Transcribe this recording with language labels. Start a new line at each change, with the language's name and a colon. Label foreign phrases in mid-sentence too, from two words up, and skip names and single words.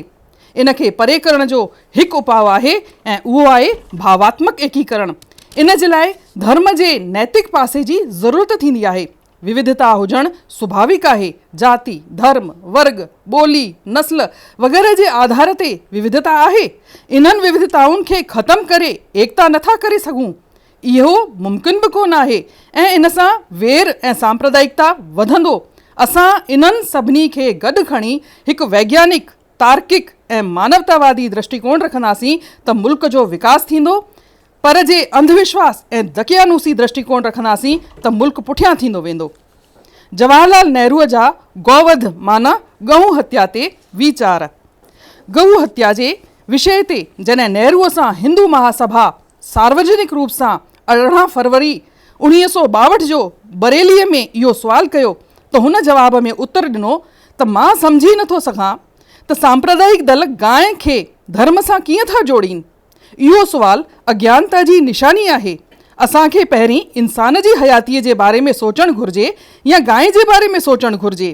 Sindhi: इन खे परे करण जो हिकु उपाउ आहे ऐं उहो आहे भावात्मक एकीकरण। इन जे लाइ धर्म जे नैतिक पासे जी ज़रूरत थींदी आहे। विविधता हुजणु स्वाभाविक आहे। जाति, धर्म, वर्ग, ॿोली, नस्ल वग़ैरह जे आधार ते विविधता आहे। इन्हनि विविधताउनि खे ख़तमु करे एकता नथा करे सघूं, इहो मुमकिन बि कोन आहे ऐं इन सां वेर ऐं सांप्रदायिकता वधंदो। असां इन्हनि सभिनी खे गॾु खणी हिकु वैज्ञानिक, तार्किक ऐं मानवतावादी दृष्टिकोण रखंदासीं त मुल्क जो विकास थींदो, पर जे अंधविश्वास ऐं दकियानूसी दृष्टिकोण रखंदासीं त मुल्क पुठियां थींदो वेंदो। जवाहरलाल नेहरूअ जा गौवध माना गऊ हत्या ते वीचार। गऊ हत्या जे विषय ते जॾहिं नेहरूअ सां हिंदू महासभा सार्वजनिक रूप सां 18 फरवरी 1962 जो बरेलीअ में इहो सुवालु कयो त हुन जवाब में उत्तर ॾिनो त मां सम्झी नथो सघां त सांप्रदायिक दल गांइ खे धर्म सां कीअं था जोड़ीनि। इहो सुवालु अज्ञानता जी निशानी आहे। असांखे पहिरीं इंसान जी हयातीअ जे बारे में सोचणु घुरिजे या गांइ जे बारे में सोचणु घुरिजे।